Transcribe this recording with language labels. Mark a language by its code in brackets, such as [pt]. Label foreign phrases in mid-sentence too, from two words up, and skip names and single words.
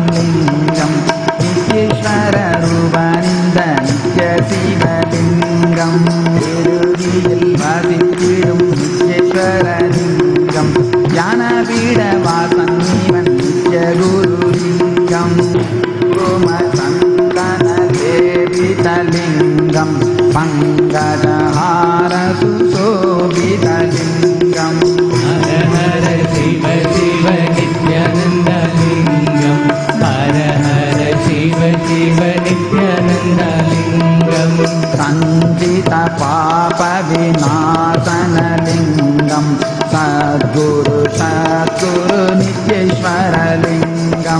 [ta] லிங்கம் நித்யேஸ்வர ரூபனிந்த நித்ய சிவலிங்கம் இறுதியில் வசித்திடும் நித்யேஸ்வர லிங்கம் ஞானபீட வாசன் இவன் நித்ய குருலிங்கம் சந்தன தேவிதலிங்கம் பங்கஜஹார சுசோபிதலிங்கம் [sa] हर हर शिव शिव नित्यानन्दलिङ्गं हर हर शिव शिव नित्यानन्दलिङ्गं सञ्चित पाप विनाशनलिङ्गं सद्गुरु सद्गुरु नित्येश्वरलिङ्गं